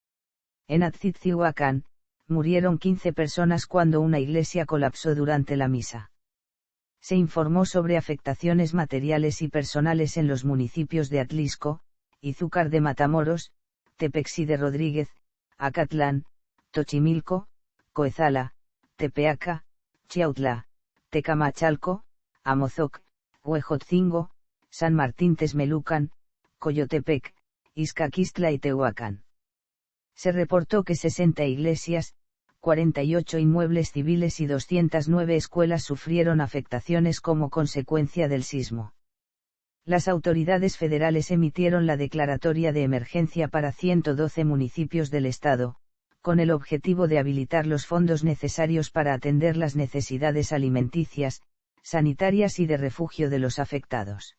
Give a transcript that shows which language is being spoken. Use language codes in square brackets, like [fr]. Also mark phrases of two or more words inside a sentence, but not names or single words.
[es] En Atzitzihuacán, murieron 15 personas cuando una iglesia colapsó durante la misa. Se informó sobre afectaciones materiales y personales en los municipios de Atlisco, Izúcar de Matamoros, Tepexi de Rodríguez, Acatlán, Tochimilco, Coezala, Tepeaca, Chiautla, Tecamachalco, Amozoc, Huejotzingo, San Martín Texmelucan, Coyotepec, Izcaquistla y Tehuacán. Se reportó que 60 iglesias, 48 inmuebles civiles y 209 escuelas sufrieron afectaciones como consecuencia del sismo. Las autoridades federales emitieron la declaratoria de emergencia para 112 municipios del estado, con el objetivo de habilitar los fondos necesarios para atender las necesidades alimenticias, sanitarias y de refugio de los afectados.